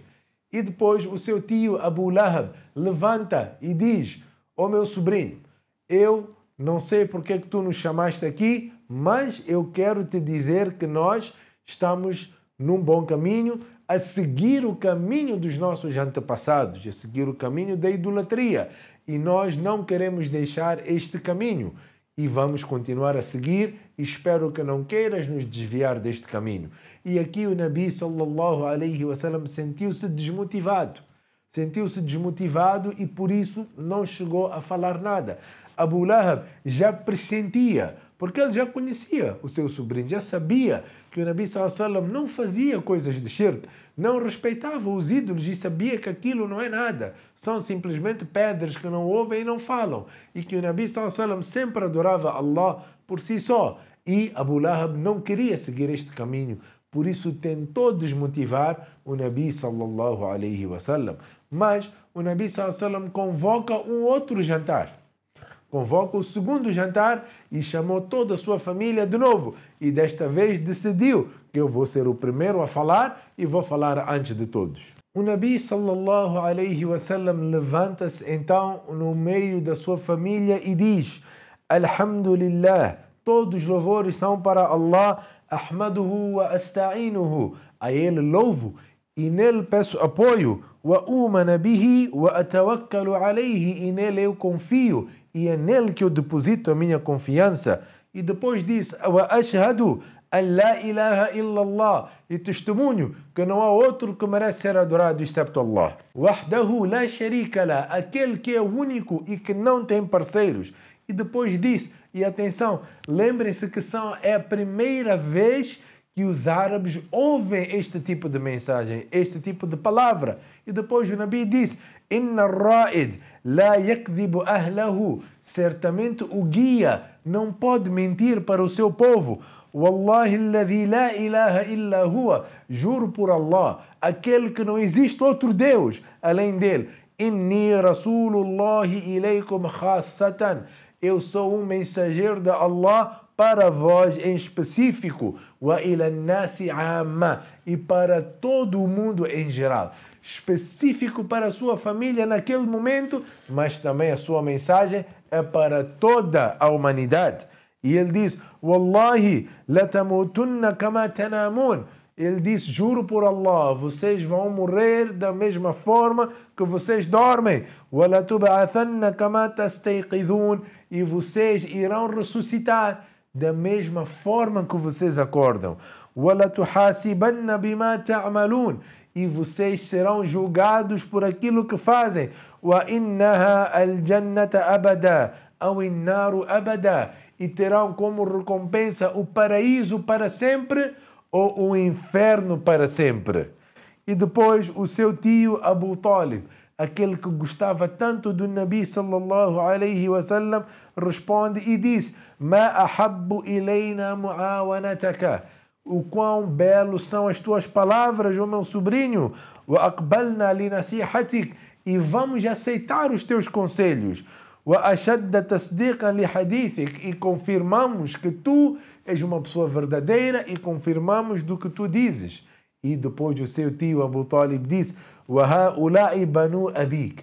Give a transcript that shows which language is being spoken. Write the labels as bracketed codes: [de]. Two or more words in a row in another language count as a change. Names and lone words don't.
[pt] E depois o seu tio Abu Lahab levanta e diz, meu sobrinho, eu não sei porque que tu nos chamaste aqui, mas eu quero te dizer que nós estamos num bom caminho, a seguir o caminho dos nossos antepassados, a seguir o caminho da idolatria. E nós não queremos deixar este caminho e vamos continuar a seguir. Espero que não queiras nos desviar deste caminho. E aqui o Nabi [ar] صلى الله عليه وسلم [pt] sentiu-se desmotivado. E por isso não chegou a falar nada. Abu Lahab já pressentia, Porque ele já conhecia o seu sobrinho, já sabia que o Nabi [ar] صلى الله عليه وسلم [pt] não fazia coisas de shirk, não respeitava os ídolos e sabia que aquilo não é nada. São simplesmente pedras que não ouvem e não falam. E que o Nabi [ar] صلى الله عليه وسلم [pt] sempre adorava Allah por si só. E Abu Lahab não queria seguir este caminho. Por isso tentou desmotivar o Nabi [ar] صلى الله عليه وسلم. [pt] Mas o Nabi [ar] صلى الله عليه وسلم [pt] convoca um outro jantar. Convoca o segundo jantar e chamou toda a sua família de novo. E desta vez decidiu que eu vou ser o primeiro a falar e vou falar antes de todos. O Nabi [ar] صلى الله عليه وسلم [pt] levanta-se então no meio da sua família e diz: Alhamdulillah, todos os louvores são para Allah, [ar] أحمده وأستعينه. [pt] A ele louvo e nele peço apoio. [ar] وأومن به وأتوكل عليه. [pt] E nele eu confio e é nele que eu deposito a minha confiança. E depois diz: [ar] وأشهد أن لا إله إلا الله. [pt] E testemunho que não há outro que merece ser adorado excepto Allah. [ar] وحده لا شريك له. [pt] Aquele que é único e que não tem parceiros. E depois diz, e atenção, lembrem-se que é a primeira vez que os árabes ouvem este tipo de mensagem, este tipo de palavra. E depois o Nabi diz: [ar] إن الرائد لا يكذب أهله. [pt] Certamente o guia não pode mentir para o seu povo. [ar] والله الذي لا إله إلا هو. [pt] Juro por Allah, aquele que não existe outro Deus além dele. [ar] إني رسول الله إليكم خاصة. [pt] Eu sou um mensageiro de Allah para vós em específico, [ar] وإلى الناس عامة, [pt] e para todo o mundo em geral. Específico para a sua família naquele momento, mas também a sua mensagem é para toda a humanidade. E ele diz: [ar] والله لتموتن كما تنامون. [pt] Ele diz: juro por Allah, vocês vão morrer da mesma forma que vocês dormem. [ar] وَلَا تُبْعَثَنَّ كَمَا تَسْتَيْقِظُونَ. [pt] E vocês irão ressuscitar da mesma forma que vocês acordam. [ar] وَلَا تُحَاسِبَنَّ بِمَا تَعْمَلُونَ. [pt] E vocês serão julgados por aquilo que fazem. [ar] وَإِنَّهَا الْجَنَّةَ أَبَدًا أَوْ النَّارُ أَبَدًا. [pt] E terão como recompensa o paraíso para sempre ou o inferno para sempre. E depois o seu tio Abu Talib, aquele que gostava tanto do Nabi [ar] صلى الله عليه وسلم, [pt] responde e diz: [ar] ما أحب إلينا معاونتك. [pt] O quão belos são as tuas palavras, ó meu sobrinho. [ar] وأقبلنا لنصيحتك. [pt] E vamos aceitar os teus conselhos. [ar] وأشد تصديقا لحديثك. [pt] E confirmamos que tu és uma pessoa verdadeira e confirmamos do que tu dizes. E depois o seu tio Abu Talib disse: [ar] وهؤلاء بنو أبيك.